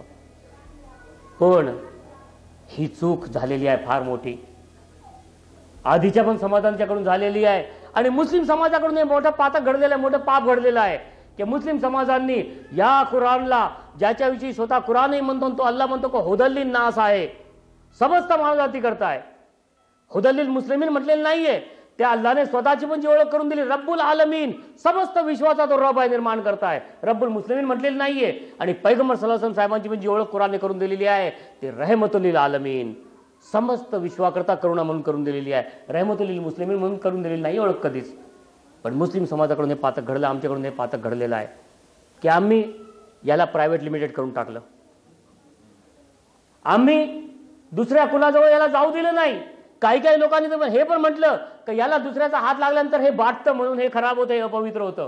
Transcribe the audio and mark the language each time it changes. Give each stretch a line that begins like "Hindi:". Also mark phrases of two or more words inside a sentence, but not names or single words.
Marathi: पण ही चूक झालेली आहे फार मोठी, आधीच्या पण समाजांच्याकडून झालेली आहे आणि मुस्लिम समाजाकडून हे मोठं पातक घडलेलं आहे, मोठं पाप घडलेलं आहे की मुस्लिम समाजांनी या कुराणला, ज्याच्याविषयी स्वतः कुराणही म्हणतो, तो अल्लाह म्हणतो की
Arabic: هدى للناس
Marathi: आहे, समस्त मानवजाती करताय.
Arabic: هدى للمسلمين
Marathi: म्हटलेलं नाहीये, त्या अल्लाने स्वतःची पण जी ओळख करून दिली,
Arabic: رب العالمين,
Marathi: समस्त विश्वाचा तो रब आहे, निर्माण करताय.
Arabic: رب المسلمين
Marathi: म्हटलेलं नाहीये. आणि पैगंबर
Arabic: صلى الله عليه وسلم
Marathi: साहेबांची पण जी ओळख कुरानने करून दिलेली आहे ते
Arabic: رحمة للعالمين,
Marathi: समस्त विश्वाकरता करुणा म्हणून करून दिलेली आहे.
Arabic: رحمة للمسلمين
Marathi: म्हणून करून दिलेली नाही ओळख कधीच. पण मुस्लिम समाजाकडून हे पातक घडलं, आमच्याकडून हे पातक घडलेलं आहे की आम्ही याला
English: private limited
Marathi: करून टाकलं. आम्ही दुसऱ्या कुणाजवळ याला जाऊ दिलं नाही. काही काही लोकांनी तर हे पण म्हटलं की याला दुसऱ्याचा हात लागल्यानंतर हे बाटतं म्हणून हे खराब होतं, हे अपवित्र होतं.